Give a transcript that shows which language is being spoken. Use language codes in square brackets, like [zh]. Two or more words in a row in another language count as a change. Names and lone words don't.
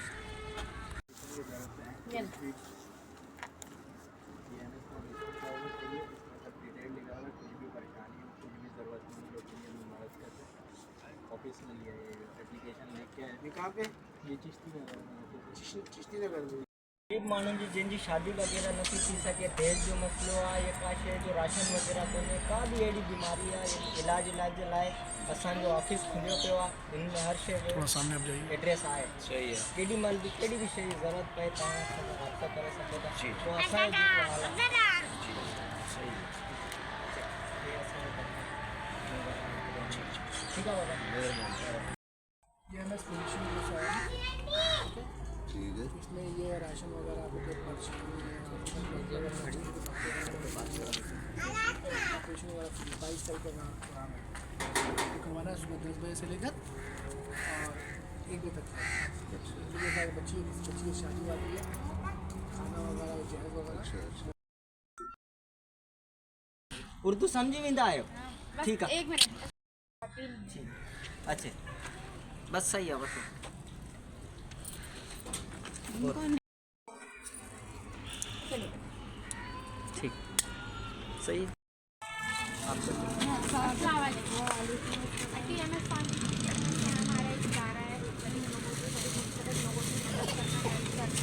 [ur] آفس میں لیا یہ ایپلیکیشن لے کے آئے. یہ کہاں پہ؟ یہ چشتی نگر میں. [sd] चिश्ती नगर में गरीब माण्हुनि जी जिन जी शादी वग़ैरह नथी थी सघे, दहेज जो मसइलो आहे या का शइ जो राशन वग़ैरह कोन्हे, का बि अहिड़ी बीमारी आहे इलाज जे लाइ असांजो ऑफिस खुलियो पियो आहे। हिन में हर शइ जो एड्रेस आहे। [ur] صحیح ہے. [sd] केॾी महिल बि कहिड़ी बि शइ जी ज़रूरत पए तव्हां सां राब्तो करे सघो था। पोइ असांजो [ur] ٹھیک ہے بابا. یہ MS فاؤنڈیشن کی طرف سے آیا ہے، ٹھیک ہے. اس میں یہ راشن وغیرہ آپ کو پرچی آپریشن وغیرہ فری 22 سال کا پروگرام ہے. کروانا ہے صبح 10 بجے سے لے کر اور 1 بجے تک. بچی کی شادی والی ہے، کھانا وغیرہ جہیز وغیرہ. [sd] उर्दू समझी वेंदा आहियो? [ur] ٹھیک ہے. 1 منٹ. اچھا بس صحیح ہے. بس ٹھیک صحیح ہے. MS فاؤنڈیشن ہمارا ایک ادارہ ہے، غریب لوگوں کی، مستحق لوگوں کی مدد کرنا، ہیلپ کرنا.